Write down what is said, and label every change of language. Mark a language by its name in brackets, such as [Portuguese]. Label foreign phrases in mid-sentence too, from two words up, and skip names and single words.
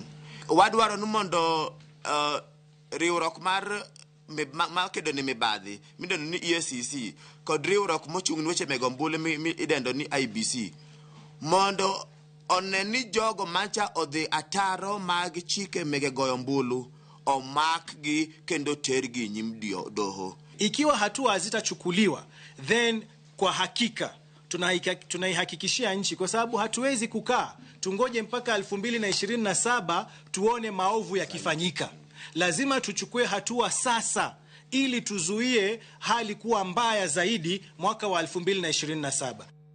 [Luo (Kenya and Tanzania)] Wadwaro ni mondo riwruok mar makedo ni mibadhi midendo ni EACC kod riwruok mochung' ni weche meg ombulu midendo ni IEBC mondo oneni jogo mancha odhi ataro mag chike mege goyo ombulu omakgi kendo tergi nyim doho. [Swahili] Ikiwa hatua hazitachukuliwa, then kwa hakika tunaihakikishia nchi, kwa sababu hatuwezi kukaa tungoje mpaka 2027 tuone maovu yakifanyika. Lazima tuchukue hatua sasa ili tuzuie hali kuwa mbaya zaidi mwaka wa 2027.